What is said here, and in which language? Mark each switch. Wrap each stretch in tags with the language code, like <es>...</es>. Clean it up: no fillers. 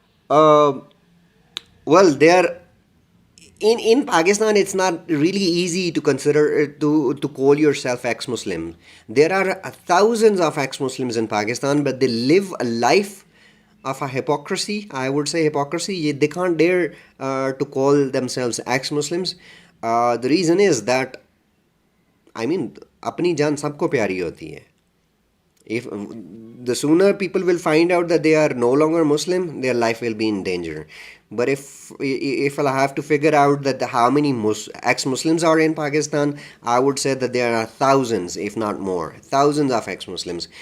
<en>Well they are in Pakistan it's not really easy to consider to call yourself ex-Muslim. There are thousands of ex-Muslims in Pakistan, but they live a life of a hypocrisy. I would say hypocrisy. They can't dare to call themselves ex-Muslims. The reason is that, I mean,</en> <ur>اپنی جان سب کو پیاری ہوتی ہے.</ur> <en>If the sooner people will find out that they are no longer Muslim, their life will be in danger. But if I have to figure out that how many ex-Muslims are in Pakistan, I would say that there are thousands, if not more, thousands of ex-Muslims.</en>